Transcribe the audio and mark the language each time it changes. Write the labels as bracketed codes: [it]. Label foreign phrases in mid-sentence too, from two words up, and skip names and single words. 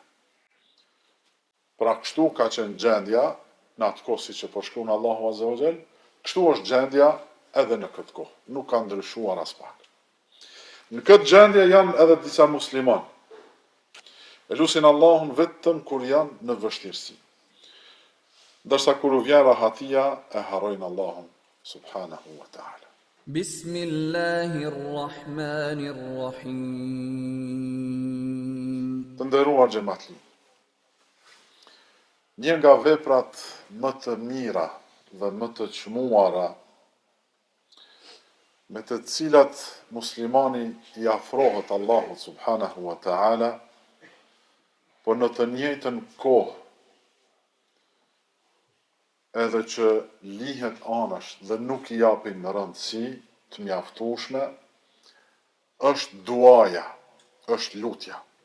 [sq] Pra kështu ka qenë gjendja, në atë kohë siç e përshkruan Allahu [ar] عز وجل, [sq] kështu është gjendja edhe në këtë kohë, nuk ka ndryshuar as pak. Në këtë gjendje janë edhe disa musliman. E lusin Allahun vetëm kur janë në vështirësi. Ndërsa kur u vjen rahatia, e harrojnë Allahun [ar] سبحانه وتعالى. بسم الله الرحمن الرحيم. [sq] Të nderuar xhamatli. Një nga veprat më të mira dhe më të çmuara me të cilat muslimani i afrohet Allahut [ar] سبحانه وتعالى, [sq] por në të njëjtën kohë edhe që lihet anash dhe nuk i japin në rëndësi të mjaftueshme, është duaja, është lutja.